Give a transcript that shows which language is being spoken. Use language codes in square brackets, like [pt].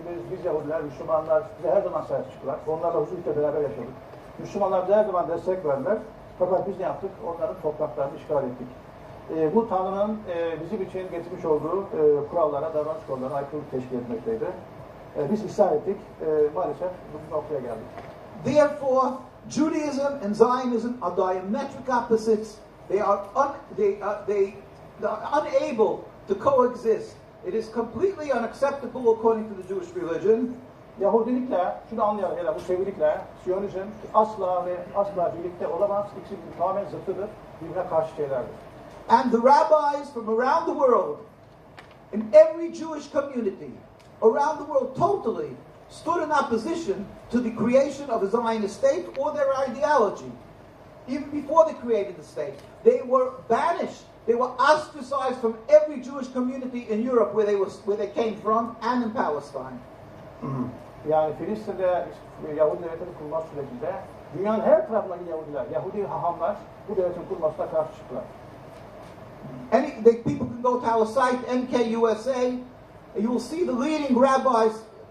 [tr] Biz Yahudiler, Müslümanlar bize her zaman sahip çıktılar. Onlarla huzurla beraber yaşadık. Müslümanlar bize her zaman destek verdiler. Fakat biz ne yaptık? Onların topraklarını işgal ettik. Bu Tanrı'nın bizim için getirmiş olduğu kurallara, davranış kurallarına aykırılık teşkil etmekteydi. Biz isyan ettik. Maalesef bu noktaya geldik. [en] Therefore, Judaism and Zionism are diametric opposites They are unable to coexist. It is completely unacceptable according to the Jewish religion. [tr] Yahudilikle, şunu anlayalım hele bu sevilikle, Siyonizm asla ve asla birlikte olamaz. İkisi tamamen zıttıdır, birbirine karşı şeylerdir. [en] And the rabbis from around the world, in every Jewish community, around the world totally, stood in opposition to the creation of a Zionist state or their ideology. Even before they created the state, they were banished. They were ostracized from every Jewish community in Europe where they came from and in Palestine. [tr] Yani Filistin'de Yahudi devletinin kurulması sürecinde dünyanın her tarafındaki Yahudiler, Yahudi hahamlar bu devletin kurulmasına karşı çıktılar. [en] People can go to our site, NKUSA, and you will see the leading rabbis.